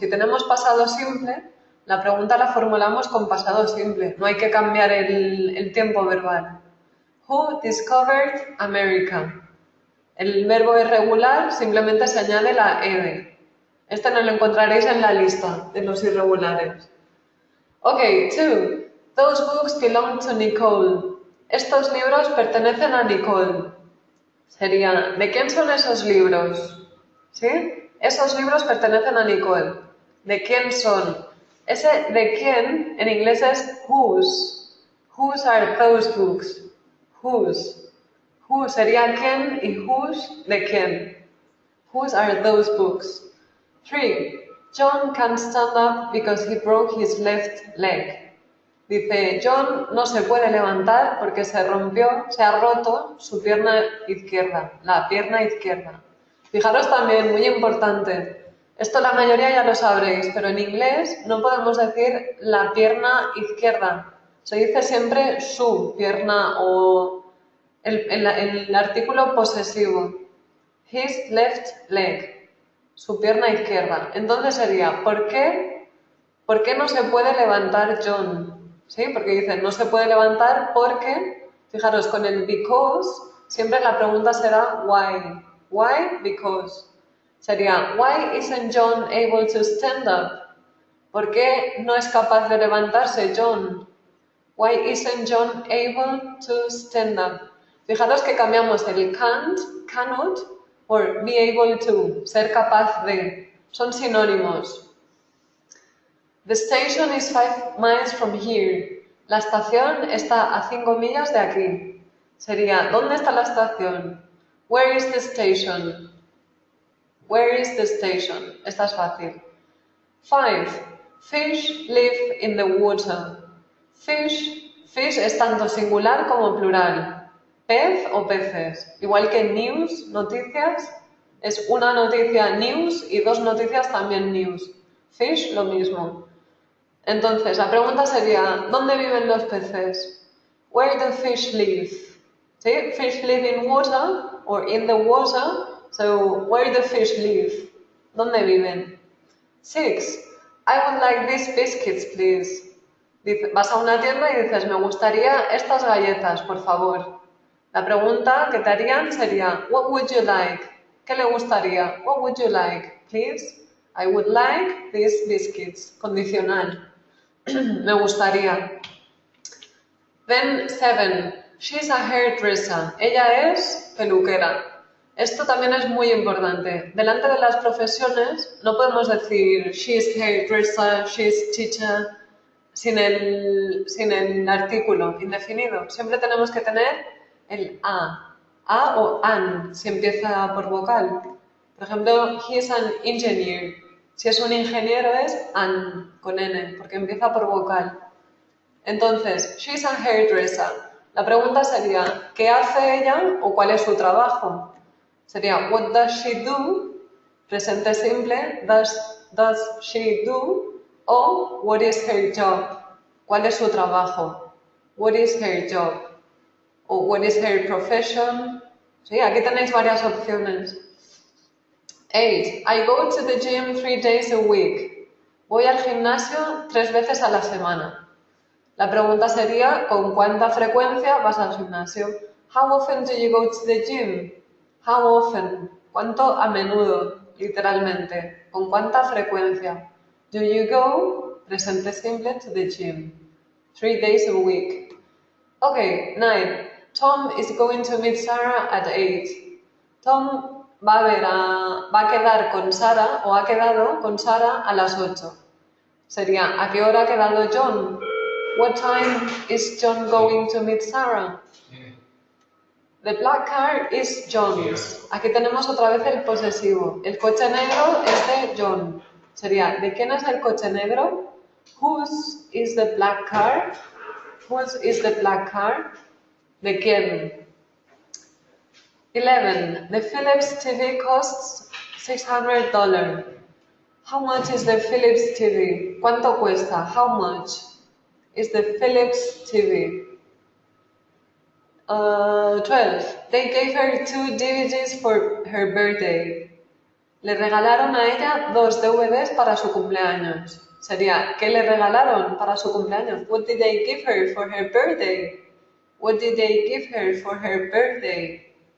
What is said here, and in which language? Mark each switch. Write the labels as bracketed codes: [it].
[es] Si tenemos pasado simple, la pregunta la formulamos con pasado simple. No hay que cambiar el tiempo verbal. [en] Who discovered America? [es] El verbo irregular simplemente se añade la ed. Este no lo encontraréis en la lista de los irregulares. Ok, 2. [en] Those books belong to Nicole. [es] Estos libros pertenecen a Nicole. Sería, ¿de quién son esos libros? ¿Sí? Esos libros pertenecen a Nicole. ¿De quién son? Ese de quién en inglés es whose. [en] Whose are those books? Whose. Who [es] sería quién y whose de quién. [en] Whose are those books? 3. John can't stand up because he broke his left leg. [es] Dice, John no se puede levantar porque se ha roto su pierna izquierda, la pierna izquierda. Fijaros también, muy importante, Esto la mayoría ya lo sabréis, pero en inglés no podemos decir la pierna izquierda. Se dice siempre su pierna o el artículo posesivo. [en] His left leg. [es] Su pierna izquierda. Entonces sería, ¿por qué no se puede levantar John? ¿Sí? Porque dicen, no se puede levantar porque, fijaros, con el because, siempre la pregunta será why. [en] Why? Because. Sería, why isn't John able to stand up? [es] ¿Por qué no es capaz de levantarse John? [en] Why isn't John able to stand up? [es] Fijaros que cambiamos el can't, cannot, por be able to, ser capaz de. Son sinónimos. [en] The station is 5 miles from here. [es] La estación está a 5 millas de aquí. Sería, ¿dónde está la estación? [en] Where is the station? Where is the station? [es] Esta es fácil. [en] 5. Fish live in the water. [es] Fish es tanto singular como plural. Pez o peces. Igual que news, noticias, es una noticia news y 2 noticias también news. Fish, lo mismo. Entonces, la pregunta sería, ¿dónde viven los peces? [en] Where do fish live? ¿Sí? Fish live in water or in the water. So, where do fish live? [es] ¿Dónde viven? [en] 6. I would like these biscuits, please. [es] Vas a una tienda y dices, me gustaría estas galletas, por favor. La pregunta que te harían sería, [en] what would you like? [es] ¿Qué le gustaría? [en] What would you like, please? I would like these biscuits. [es] Condicional. Me gustaría. Then 7. [en] She's a hairdresser. [es] Ella es peluquera. Esto también es muy importante. Delante de las profesiones no podemos decir [en] she's hairdresser, she's teacher, [es] sin el artículo indefinido. Siempre tenemos que tener el a o an, si empieza por vocal. Por ejemplo, [en] he is an engineer. [es] Si es un ingeniero es an, con n, porque empieza por vocal. [en] Entonces, she's a hairdresser. [es] La pregunta sería, ¿qué hace ella o cuál es su trabajo? [en] Sería, what does she do? Presente simple, does she do? O, what is her job? [es] ¿Cuál es su trabajo? [en] What is her job? O, what is her profession? [es] Sí, aquí tenéis varias opciones. 8. [en] I go to the gym 3 days a week. [es] Voy al gimnasio 3 veces a la semana. La pregunta sería, ¿con cuánta frecuencia vas al gimnasio? [en] How often do you go to the gym? How often? [es] ¿Cuánto a menudo? Literalmente. ¿Con cuánta frecuencia? [en] Do you go? Presente simple to the gym. 3 days a week. Okay, 9. Tom is going to meet Sarah at 8. [es] Tom va a quedar con Sara, o ha quedado con Sara a las 8. Sería, ¿a qué hora ha quedado John? [en] What time is John going to meet Sarah? The black car is John's. [es] Aquí tenemos otra vez el posesivo. El coche negro es de John. Sería, ¿de quién es el coche negro? [en] Whose is the black car? Whose is the black car? [es] ¿De quién? [en] 11. The Philips TV costs $600. How much is the Philips TV? [es] ¿Cuánto cuesta? [en] How much is the Philips TV? 12. They gave her 2 DVDs for her birthday. [es] Le regalaron a ella 2 DVDs para su cumpleaños. Sería, ¿qué le regalaron para su cumpleaños? [en] What did they give her for her birthday? What did they give her for her birthday?